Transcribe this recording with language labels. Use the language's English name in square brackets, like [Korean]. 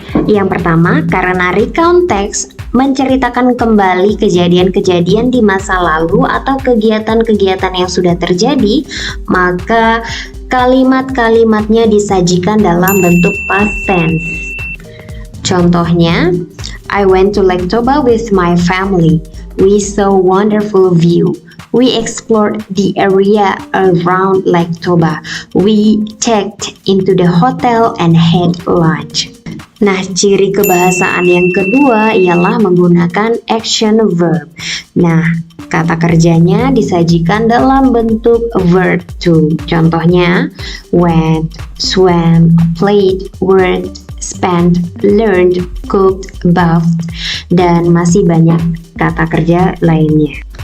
[Indonesian] Yang pertama, karena recount text menceritakan kembali kejadian-kejadian di masa lalu atau kegiatan-kegiatan yang sudah terjadi, maka kalimat-kalimatnya disajikan dalam bentuk past tense. Contohnya, [English] I went to Lake Toba with my family. We saw wonderful view. We explored the area around Lake Toba. We checked into the hotel and had lunch. [Indonesian] Nah, ciri kebahasaan yang kedua ialah menggunakan action verb. Nah, kata kerjanya disajikan dalam bentuk verb to. Contohnya, went, swam, played, worked, spent, learned, cooked, bathed, dan masih banyak kata kerja lainnya.